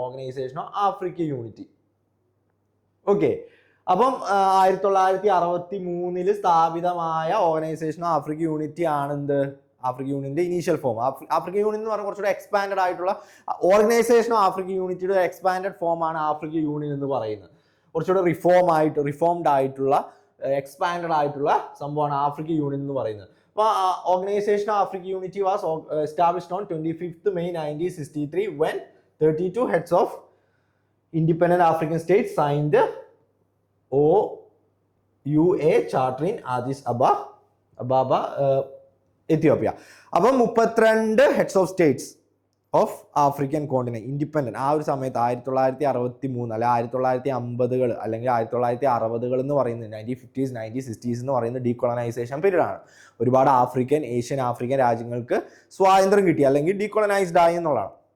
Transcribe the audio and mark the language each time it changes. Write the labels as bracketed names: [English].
[Malayalam] Organisation of Africa unity. Okay, അപ്പം 1963 സ്ഥാപിതമായ organisation of Africa unity ആണ് എന്ത്, ആഫ്രിക്ക യൂണിയന്റെ ഇനീഷ്യൽ ഫോം. ആഫ്രിക്ക യൂണിയൻ എന്ന് പറഞ്ഞാൽ കുറച്ചുകൂടെ എക്സ്പാൻഡഡ് ആയിട്ടുള്ള organisation of Africa യൂണിറ്റിയുടെ expanded form ആണ് ആഫ്രിക്ക യൂണിയൻ എന്ന് പറയുന്നത്. കുറച്ചുകൂടെ റിഫോംഡ് ആയിട്ടുള്ള എക്സ്പാൻഡഡ് ആയിട്ടുള്ള സംഭവമാണ് ആഫ്രിക്ക യൂണിയൻ എന്ന് പറയുന്നത്. [English] അപ്പോൾ organisation of Africa unity was established on 25th May 1963 when 32 heads of independent African states signed OUA charter in Addis Ababa, Ethiopia. [Malayalam] അപ്പം 32 [English] heads of states [Malayalam] of African continent independent ആ ഒരു സമയത്ത് 1963 അല്ലെ 1950 അല്ലെങ്കിൽ 1960 എന്ന് പറയുന്നത് 1950s 1960s എന്ന് പറയുന്നത് ഡീകോളനൈസേഷൻ പീരീഡ് ആണ്. ഒരുപാട് ഏഷ്യൻ ആഫ്രിക്കൻ രാജ്യങ്ങൾക്ക് സ്വാതന്ത്ര്യം കിട്ടി അല്ലെങ്കിൽ ഡീകോളനൈസ്ഡ് ആയി എന്നുള്ളതാണ്.